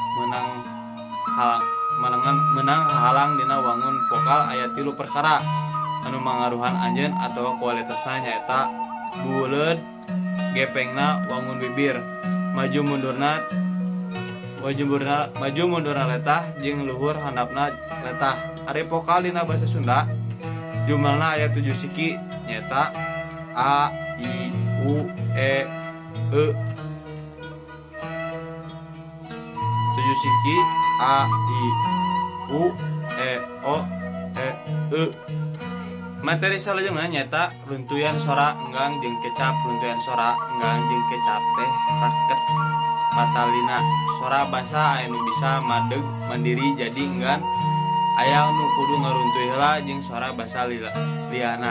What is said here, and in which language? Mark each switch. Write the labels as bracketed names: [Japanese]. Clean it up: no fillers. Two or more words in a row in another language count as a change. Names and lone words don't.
[Sundanese] menang halang dina wangun vokal aya 3 perkara anu mangaruhan anjeun atawa kualitasna nyaeta buleud, gepengna, wangun bibir, maju mundurna letah jeung luhur handapna letah. Ari vokal dina basa Sunda jumlahna aya 7 siki nyaeta a, i, u, e, 7 siki a, i, u, e, o, e, Materi salajengna nyata runtuyan sora enggang jeung kecap. Runtuyan sora enggang jeung kecap teh raket patalina. Sora basa anu bisa madeg mandiri jadi enggan aya nu kudu ngaruntuy heula jeung sora basa liana.